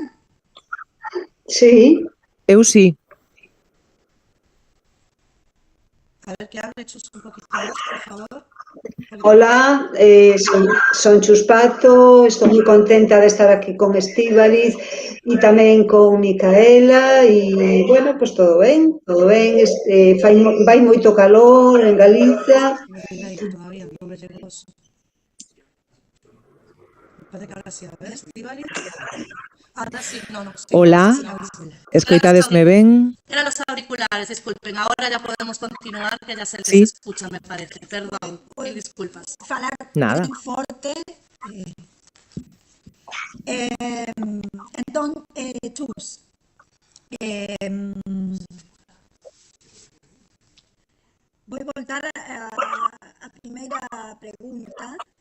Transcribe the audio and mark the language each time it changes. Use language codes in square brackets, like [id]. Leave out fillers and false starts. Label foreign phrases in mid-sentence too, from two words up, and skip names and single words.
[es] Sí, [gl] Eu sí. [es] A ver, que hable Chus un poquito más, por favor. [gl] hola, son Chus Pato, estou moi contenta de estar aquí con Estíbaliz e tamén con Micaela e, bueno, pois todo ben, vai moito calor en Galicia. [es] Tiene delay todavía, no me llegó eso. Parece que ahora sí, a ver, Estíbaliz. Ahora sí, no, no, sí, ahora Hola, sí, ahora sí. [gl] escoitadesme ben? [es] Eran los auriculares, disculpen. Ahora ya podemos continuar, que ya se les Sí, escucha, me parece. Perdón, mil disculpas. [gl] Falar nada. bien forte. Entón, Chus, voy voltar a primeira pregunta.